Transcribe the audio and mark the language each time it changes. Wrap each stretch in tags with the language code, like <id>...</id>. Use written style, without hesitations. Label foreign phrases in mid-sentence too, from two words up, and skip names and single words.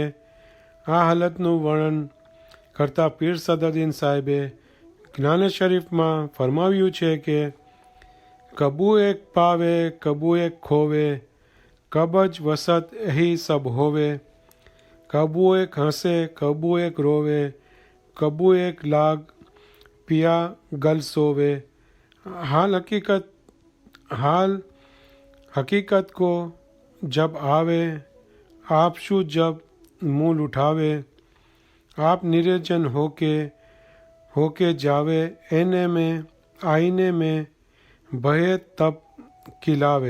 <gu>આ હાલતનું વર્ણન કરતા પીર સદરુદ્દીન સાહેબે જ્ઞાન શરીફમાં ફરમાવ્યું છે કે</gu> <hi>कबू एक पावे कबू एक खोवे, कबज वसत एही सब होवे, कबू एक हंसे कबू एक रोवे, कबू एक लाग पिया गल सोवे. हाल हकीकत को जब आवे आप शू जब मूल उठावे, आप निरंजन होके जावे एने में आईने में भय तब खिलावे.</hi>